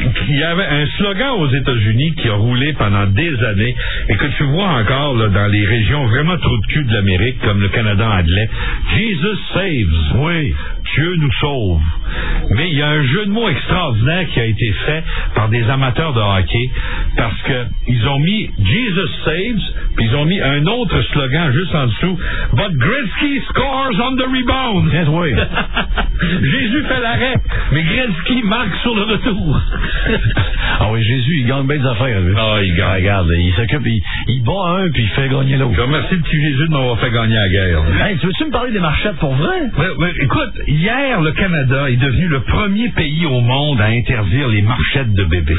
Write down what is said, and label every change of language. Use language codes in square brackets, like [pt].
[fr] Il y avait un slogan aux États-Unis qui a roulé pendant des années, et que tu vois encore là, dans les régions vraiment trou de cul de l'Amérique, comme le Canada anglais. [en] Jesus saves. [fr] Oui. Dieu nous sauve. Mais il y a un jeu de mots extraordinaire qui a été fait par des amateurs de hockey parce que ils ont mis [en] Jesus saves, [fr] puis ils ont mis un autre slogan juste en dessous. [en] But Gretzky scores on the rebound. Yes, [fr] oui. Jésus fait l'arrêt, mais Gretzky marque sur le retour. Ah oui, Jésus, il gagne bien des affaires. Ah, oh, il gagne. Regarde, il s'occupe, il bat un, puis il fait gagner l'autre. Je remercie le petit Jésus de m'avoir fait gagner la guerre. Hey, tu veux-tu me parler des marchettes pour vrai? Mais, écoute, hier, le Canada est devenu le premier pays au monde à interdire les marchettes de bébés.